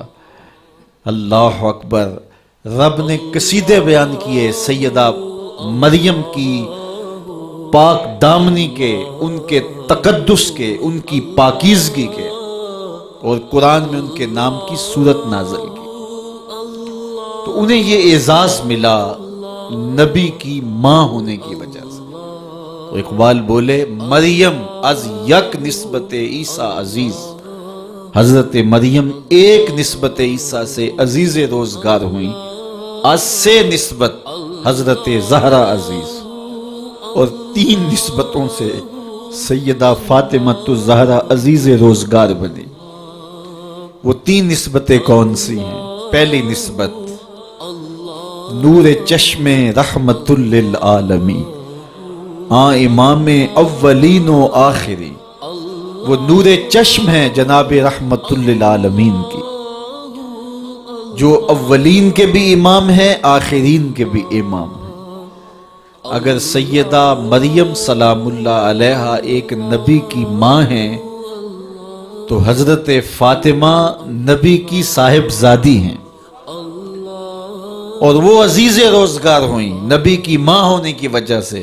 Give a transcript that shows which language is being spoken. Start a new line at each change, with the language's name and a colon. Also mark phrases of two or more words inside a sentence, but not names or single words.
Urdu: اللہ اکبر، رب نے قصیدے بیان کیے سیدہ مریم کی پاک دامنی کے، ان کے تقدس کے، ان کی پاکیزگی کے، اور قرآن میں ان کے نام کی سورت نازل کی۔ تو انہیں یہ اعزاز ملا نبی کی ماں ہونے کی وجہ سے۔ تو اقبال بولے
Persian: مریم از یک نسبت عیسیٰ عزیز،
Urdu: حضرت مریم ایک نسبت عیسیٰ سے عزیز روزگار ہوئیں،
Persian: از سے نسبت حضرت زہرا عزیز،
Urdu: اور 3 نسبتوں سے سیدہ فاطمہ الزہرا عزیز روزگار بنی۔ وہ 3 نسبتیں کون سی ہیں؟ پہلی نسبت
Persian: نور چشم رحمت للعالمین، امام اولین و آخری،
Urdu: وہ نور چشم ہے جناب رحمت للعالمین کی، جو اولین کے بھی امام ہے، آخرین کے بھی امام ہے۔ اگر سیدہ مریم سلام اللہ علیہا ایک نبی کی ماں ہیں تو حضرت فاطمہ نبی کی صاحبزادی ہیں، اور وہ عزیز روزگار ہوئیں نبی کی ماں ہونے کی وجہ سے۔